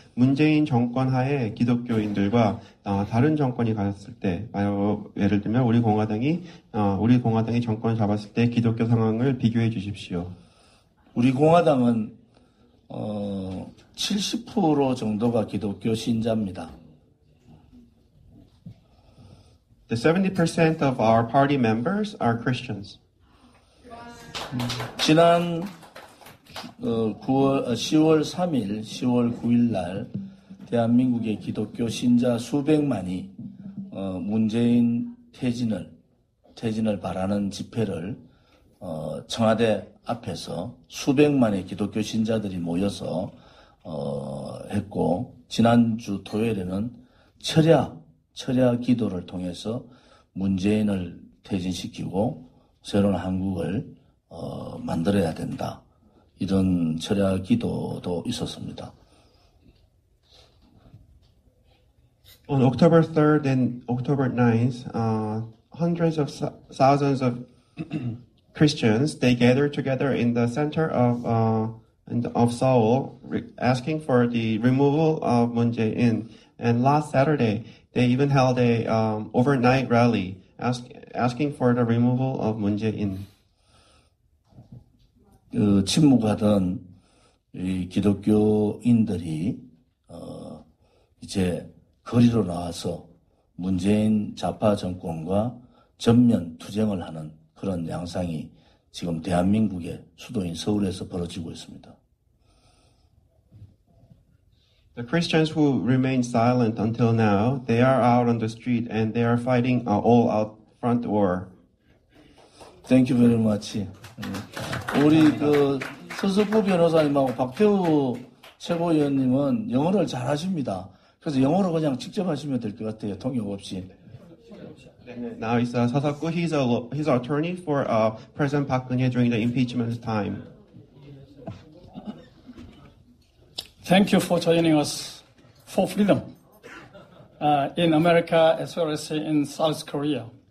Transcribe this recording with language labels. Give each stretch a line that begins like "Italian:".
Korean: 문재인 정권 하에 기독교인들과 다른 정권이 갔을 때, 예를 들면 우리 공화당이 정권을 잡았을 때 기독교 상황을 비교해 주십시오. 우리 공화당은 70% 정도가 기독교 신자입니다.
English: The 70% of our party members are Christians.
Korean: 지난 10월 3일, 10월 9일 날 대한민국의 기독교 신자 수백만이 문재인 퇴진을 퇴진을 바라는 집회를 청와대 앞에서 수백만의 기독교 신자들이 모여서 했고, 지난주 토요일에는 철야 기도를 통해서 문재인을 퇴진시키고 새로운 한국을 만들어야 된다. 이런 철야 기도도 있었습니다.
English: On October 3rd and October 9th, hundreds of thousands of Christians, they gathered together in the center of Seoul, asking for the removal of Moon Jae-in. And last Saturday, they even held a overnight rally asking for the removal of Moon Jae-in.
Korean: 침묵하던 이 기독교인들이 이제 거리로 나와서 문재인 좌파 정권과 전면 투쟁을 하는 그런 양상이 지금 대한민국의 수도인 서울에서 벌어지고 있습니다.
English: The Christians who remained silent until now, they are out on the street and they are fighting all-out front war. Thank you very much.
Korean: 우리 서석구 변호사님하고 박태우 최고위원님은 영어를 잘하십니다. 그래서 영어로 그냥 직접 하시면 될 것 같아요. 통역 없이.
English: Now it's Seok-gu. He's an attorney for President Park Geun-hye during the impeachment time. Thank you for joining us for freedom in America as well as in South Korea.